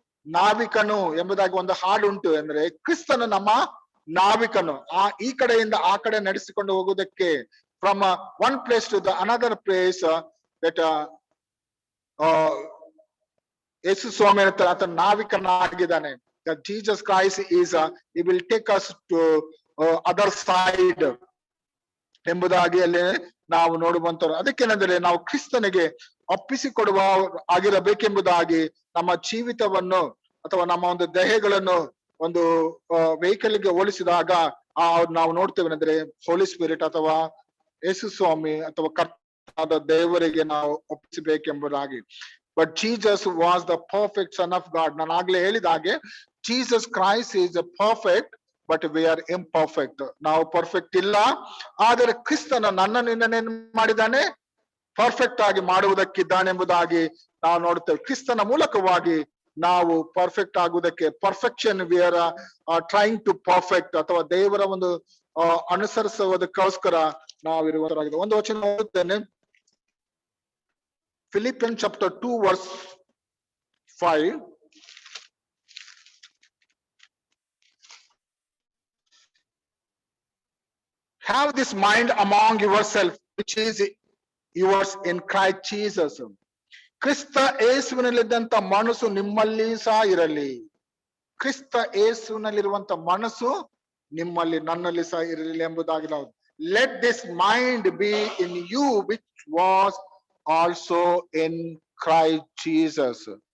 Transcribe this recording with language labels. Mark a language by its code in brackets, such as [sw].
[kn] ನಾವಿಕನು ಎಂಬುದಾಗಿ ಒಂದು ಹಾಡು ಉಂಟು. ಅಂದ್ರೆ ಕ್ರಿಸ್ತನು ನಮ್ಮ ನಾವಿಕನು. ಈ ಕಡೆಯಿಂದ ಆ ಕಡೆ ನಡೆಸಿಕೊಂಡು ಹೋಗುವುದಕ್ಕೆ [en] from one place to the another place that [kn] ಯೇಸು ಸ್ವಾಮಿ ಹೇಳ್ತಾರೆ ಆತನ ನಾವಿಕನಾಗಿದ್ದಾನೆ. [en] Jesus Christ is he will take us to other side [kn] ಎಂಬುದಾಗಿ ಅಲ್ಲಿ ನಾವು ನೋಡುವಂತವ್ರು. ಅದಕ್ಕೇನಂದ್ರೆ ನಾವು ಕ್ರಿಸ್ತನಿಗೆ ಒಪ್ಪಿಸಿಕೊಡುವ ಆಗಿರಬೇಕೆಂಬುದಾಗಿ ನಮ್ಮ ಜೀವಿತವನ್ನು ಅಥವಾ ನಮ್ಮ ಒಂದು ದೇಹಗಳನ್ನು ಒಂದು ವೆಹಿಕಲ್ಗೆ ಹೋಲಿಸಿದಾಗ ನಾವು ನೋಡ್ತೇವೆ ಅಂದ್ರೆ ಹೋಲಿ ಸ್ಪಿರಿಟ್ ಅಥವಾ ಯೇಸು ಸ್ವಾಮಿ ಅಥವಾ ಕರ್ತಾದ ದೇವರಿಗೆ ನಾವು ಒಪ್ಪಿಸಬೇಕೆಂಬುದಾಗಿ. [en] But Jesus was the perfect Son of God. [kn] ನಾನು ಆಗ್ಲೇ ಹೇಳಿದ ಹಾಗೆ [en] Jesus Christ is perfect, but we are imperfect. [kn] ನಾವು ಪರ್ಫೆಕ್ಟ್ ಇಲ್ಲ, ಆದರೆ ಕ್ರಿಸ್ತನ ನನ್ನ ನಿನ್ನನ್ನೇನು ಮಾಡಿದ್ದಾನೆ? ಪರ್ಫೆಕ್ಟ್ ಆಗಿ ಮಾಡುವುದಕ್ಕಿದ್ದಾನೆ ಎಂಬುದಾಗಿ ನಾವು ನೋಡ್ತೇವೆ. ಕ್ರಿಸ್ತನ ಮೂಲಕವಾಗಿ ನಾವು perfect ಆಗುವುದಕ್ಕೆ [en] perfection we are trying to perfect [kn] ಅಥವಾ ದೇವರ ಒಂದು ಅನುಸರಿಸುವುದಕ್ಕೋಸ್ಕರ ನಾವಿರುವಂತರಾಗಿದೆ. ಒಂದು ವಚನ ಓದುತ್ತೇನೆ. [en] Philippians chapter 2 verse 5. Have this mind among yourself, which is yours in Christ Jesus. [kn] ಕ್ರಿಸ್ತ ಯೇಸುವಿನಲ್ಲಿದ್ದಂತ ಮನಸ್ಸು ನಿಮ್ಮಲ್ಲಿ ಸಹ ಇರಲಿ. ಕ್ರಿಸ್ತ ಯೇಸುವಿನಲ್ಲಿರುವಂತ ಮನಸ್ಸು ನಿಮ್ಮಲ್ಲಿ ನನ್ನಲ್ಲಿ ಸಹ ಇರಲಿ ಎಂಬುದಾಗಿ ನಾವು [en] Let this mind be in you which was also in Christ Jesus.